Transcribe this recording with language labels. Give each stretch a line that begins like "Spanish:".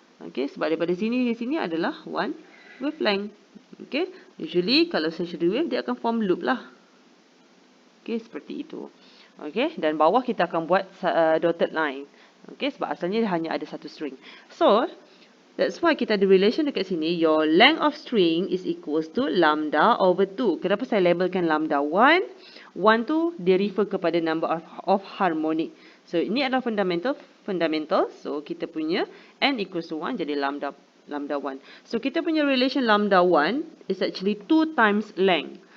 Malay: Okay, sebab daripada sini ke sini adalah
English: one wavelength.
Malay: Okay, usually kalau
English: stationary wave,
Malay: dia akan
English: form loop
Malay: lah. Okay, seperti itu. Okay, dan bawah kita akan buat
English: dotted line.
Malay: Okay, sebab asalnya hanya ada satu string.
English: So, that's why
Malay: kita ada relation dekat sini.
English: Your length of string is equals to lambda over 2.
Malay: Kenapa saya labelkan lambda 1? 1 tu dia refer kepada
English: number of harmonic.
Malay: So, ini adalah fundamental.
English: So,
Malay: kita punya
English: n equals to 1
Malay: jadi
English: lambda 1. So,
Malay: kita punya
English: relation lambda 1 is actually 2 times length.